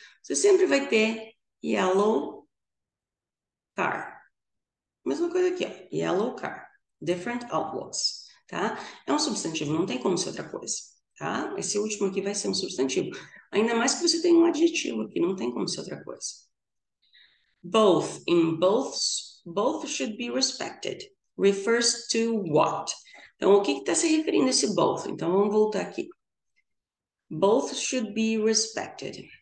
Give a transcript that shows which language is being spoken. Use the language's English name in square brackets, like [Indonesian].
[Portuguese] Você sempre vai ter yellow car. Mesma coisa aqui, ó. [English] Yellow car. Different outlooks, [Portuguese] tá? É um substantivo, não tem como ser outra coisa, tá? Esse último aqui vai ser um substantivo. Ainda mais que você tem um adjetivo aqui, não tem como ser outra coisa. [English] Both, in both should be respected. Refers to what? [Portuguese] Então, o que está se referindo a esse both? Então, vamos voltar aqui. [English] Both should be respected.